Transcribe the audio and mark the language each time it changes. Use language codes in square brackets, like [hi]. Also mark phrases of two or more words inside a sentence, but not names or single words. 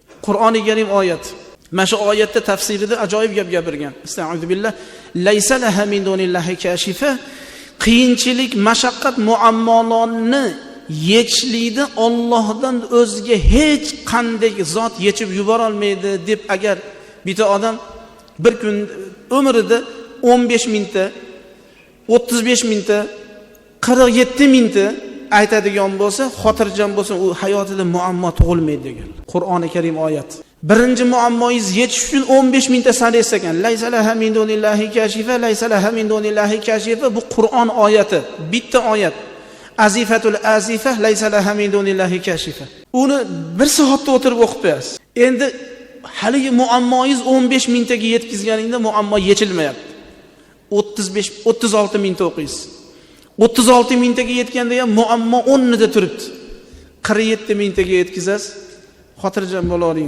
[uz] Qur'oni Karim oyat. Mana shu oyatda tafsirida ajoyib gap gapirgan. Astagfirullah. [ar] ليس لها من دون الله كاشفة. [uz] Qiyinchilik, mashaqqat, muammolarni yechishlikda Allohdan o'zga hech qanday zot yechib yubora olmaydi deb agar bitta odam bir kun umrida 15 mingta, 35 mingta, 47 mingta aytadigan bo'lsa, xotirjam bo'lsa, u hayotida muammo tug'ilmaydi degan. Qur'oni Karim oyat. Birinchi muammoingiz yechish uchun 15 mingta sanaysiz ekan. [ar] ليس لها من دون الله كاشفة، ليس لها من دون الله كاشفة. [uz] Bu Qur'on oyati, bitta oyat. [ar] أزفت الآزفة ليس لها من دون الله كاشفة. [uz] Uni bir soatda o'tirib o'qib qo'yasiz. Endi haligi muammoingiz 15 mingtaga yetkazganingda muammo yechilmayapti. 36 mingta o'qiysiz. 36 mingtaga yetganda ham muammo 10 da turibdi. 47 mingtaga yetkazasiz. Xotirjam bo'lavering.